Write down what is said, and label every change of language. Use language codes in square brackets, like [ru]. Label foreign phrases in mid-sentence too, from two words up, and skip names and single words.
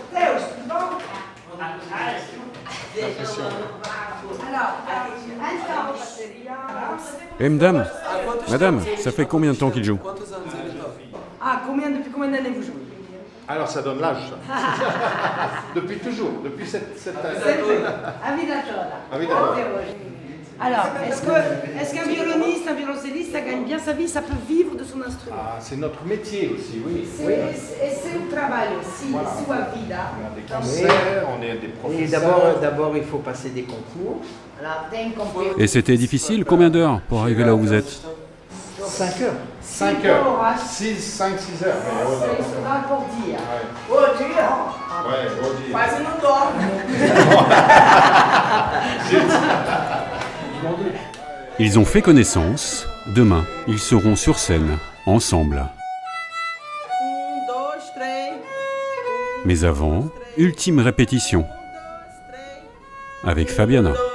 [fr] L'impression. Eh madame, ça fait combien de temps qu'il joue? Depuis combien d'années vous jouez? Alors ça donne l'âge, ça. Depuis toujours, depuis cette année. [pt] A vida toda. [fr] Alors, est-ce qu'un violoniste, un violoncelliste, ça gagne bien sa vie, ça peut vivre de son instrument? Ah, c'est notre métier aussi, oui. C'est un travail aussi, voilà. [pt] sua vida. [fr] On a des concerts, on est des professeurs. Et d'abord, il faut passer des concours. Et c'était difficile? Combien d'heures pour arriver là où vous êtes? 5 heures. 5 heures. 6 heures. C'est pour dire. [pt] Quase não dorme. [fr] Ils ont fait connaissance. Demain, ils seront sur scène, ensemble. Mais avant, ultime répétition. Avec Fabiana.